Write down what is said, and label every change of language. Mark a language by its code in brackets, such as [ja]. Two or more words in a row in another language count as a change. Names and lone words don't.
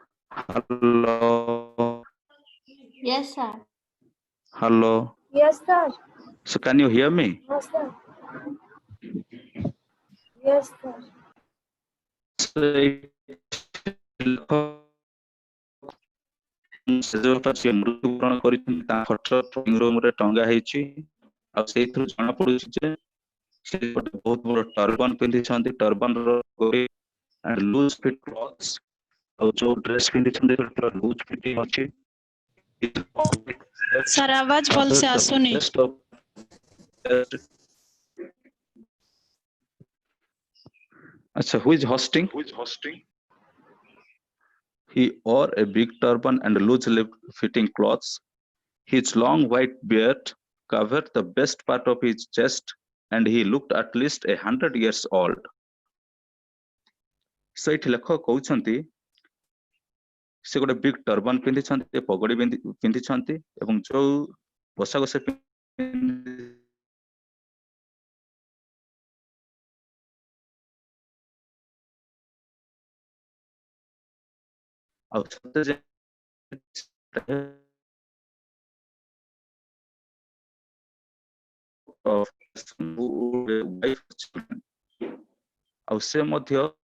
[en] Hello. Yes, sir. Hello. Yes, sir. So can you hear me? Yes, sir. Yes, sir. [or] ମୃତ୍ୟୁବରଣ କରିଛନ୍ତି ତା ଫଟୋ [en] drawing room [or] ରେ ଟଙ୍ଗା ହେଇଛି ଆଉ ସେଇଥିରୁ ଜଣା ପଡୁଛି ଯେ ସେ ଗୋଟେ ବହୁତ ବଡ ଟର୍ବାନ ପିନ୍ଧିଛନ୍ତି ଟର୍ବାନ ର [en] loose fit clothes [or] ଆଉ ଯୋଉ ଡ୍ରେସ ପିନ୍ଧିଛନ୍ତି ସେଟା [en] loose fitting [or] ଅଛି ସାର୍ ଆବାଜ ଭଲସେ ଆସୁନି। [en] Acha, who is hosting? He wore a big turban and loose fitting clothes. His long white beard covered the best part of his chest and he looked at least 100 years old. [or] ସେଇଠି ଲେଖକ କହୁଛନ୍ତି ସେ ଗୋଟେ [en] big turban [or] ପିନ୍ଧିଛନ୍ତି ପଗଡି ପିନ୍ଧିଛନ୍ତି ଏବଂ ଯୋଉ ପୋଷାକ ସେ ଆଉ ସତେ ଯେ ଆଉ ସେ ମଧ୍ୟ